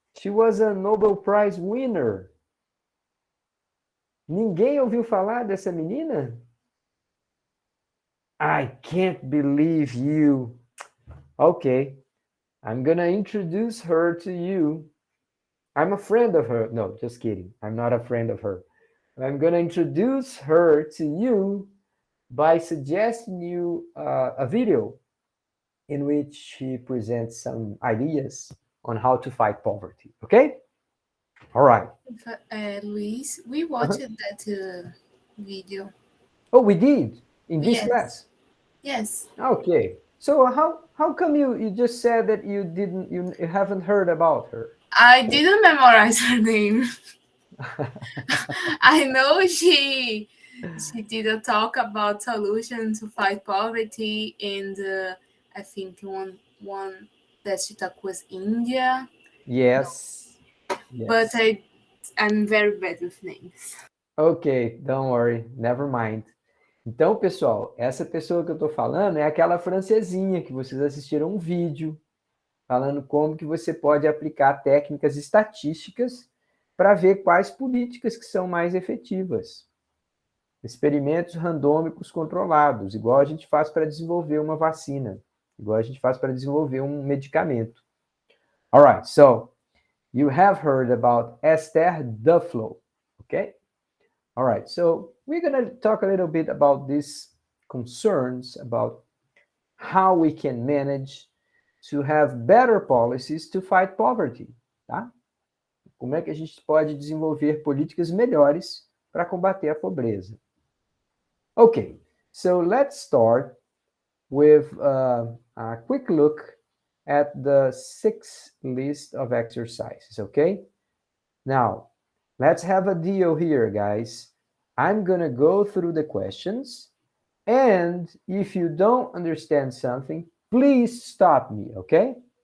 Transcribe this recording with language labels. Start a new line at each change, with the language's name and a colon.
English: She was a Nobel Prize winner.
Portuguese: Ninguém ouviu falar dessa menina?
English: I can't believe you. Okay, I'm gonna introduce her to you. I'm a friend of her. No, just kidding. I'm not a friend of her. I'm gonna introduce her to you by suggesting you a video in which she presents some ideas on how to fight poverty. Okay? All right. Luis, we watched that video. Oh, we did in this Yes. class. Yes. Okay. So how come you just said that you haven't heard about her? I didn't memorize her name. I know she did a talk about solutions to fight poverty, and I think one that she talked was India. Yes. But Yes. I'm very bad with names. Ok, don't worry, never mind.
Portuguese: Então, pessoal, essa pessoa que eu estou falando é aquela francesinha que vocês assistiram um vídeo falando como que você pode aplicar técnicas estatísticas para ver quais políticas que são mais efetivas. Experimentos randômicos controlados, igual a gente faz para desenvolver uma vacina, igual a gente faz para desenvolver um medicamento.
English: All right, so you have heard about Esther Duflo, okay? All right, so we're going to talk a little bit about these concerns about how we can manage to have better policies to fight poverty, tá?
Portuguese: Como é que a gente pode desenvolver políticas melhores para combater a pobreza?
English: Okay, so let's start with a quick look at the 6 list of exercises, okay? Now, let's have a deal here, guys. I'm going to go through the questions, and if you don't understand something, please stop me, okay?